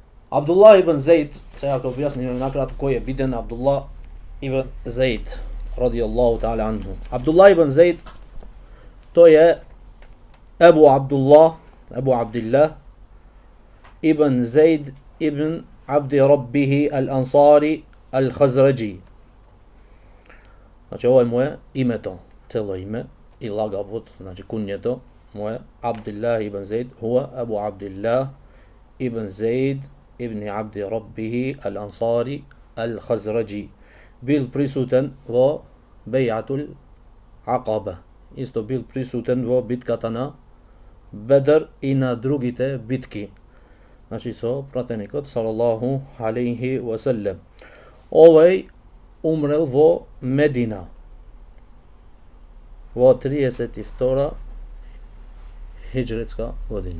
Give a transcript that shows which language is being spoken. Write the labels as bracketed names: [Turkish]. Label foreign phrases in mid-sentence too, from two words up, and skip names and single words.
[Macedonian] Abdullah ibn Zaid, сега ќе објасним накратко кој е биден Abdullah ibn Zaid, [Arabic] رضي الله تعالى عنه. [Macedonian] Abdullah ibn Zaid, тој е Abu Abdullah ibn Zaid ibn Abdi Rabbihi al-Ansari al-Khazraji. Значи ова е мое името, цело име и лагабот, значи кунјето мое Abdullah ibn Zaid, huwa Abu Abdullah ibn Zaid ibn Abdi Rabbihi al-Ansari al-Khazraji. Бил присутен во Бејатул Акаба. Исто бил присутен во битката на Бедр и на другите битки. Значи со пратеникот [Arabic] صلى الله عليه وسلم. [Macedonian] Овој умрел во Медина во 32 хиџретска година.